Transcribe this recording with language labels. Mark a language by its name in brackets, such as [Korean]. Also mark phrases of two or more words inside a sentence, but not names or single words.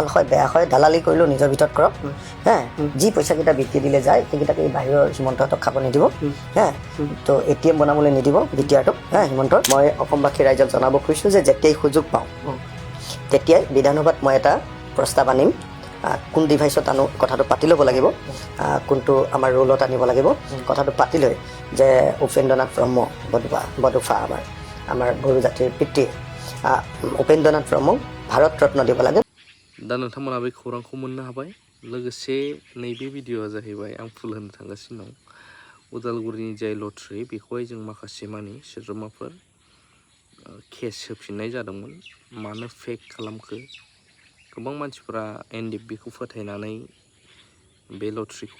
[Assamese] হয় বেয়া হয় দালালি কৰিলেও নিজৰ ভিতৰত কৰক যি পইচাকেইটা বিক্ৰী দিলে যায় সেইকেইটাকে বাহিৰৰ হিমন্তহঁতক খাব নিদিব তো এটিএম বনাবলৈ নিদিব বিটিআৰটোক হিমন্তৰ মই অসমবাসী ৰাইজক জনাব খুজিছোঁ যে যেতিয়াই সুযোগ পাওঁ তেতিয়াই বিধানসভাত মই এটা প্ৰস্তাৱ আনিম কোন ডিভাইচত আনো কথাটো পাতি ল'ব লাগিব কোনটো আমাৰ ৰোলত আনিব লাগিব কথাটো পাতি লৈ যে উপেন্দ্ৰনাথ ব্ৰহ্ম বডোফা আমাৰ বড়ো জাতিৰ পিতৃ উপেন্দ্ৰনাথ ব্ৰহ্মক ভাৰত ৰত্ন দিব লাগে [Bodo] दा नोंथांमोना बे खौरांखौ मोननो हाबाय लोगोसे नैबे भिडिअ'आ जाहैबाय आं फुल होनो थांगासिनो दं उदालगुरिनि जाय लटारि बेखौहाय जों माखासे मानि सोद्रोमाफोर केस होफिननाय जादोंमोन मानो फेक खालामखो गोबां मानसिफोरा एनडिएफबिखौ फोथायनानै बे लटारिखौ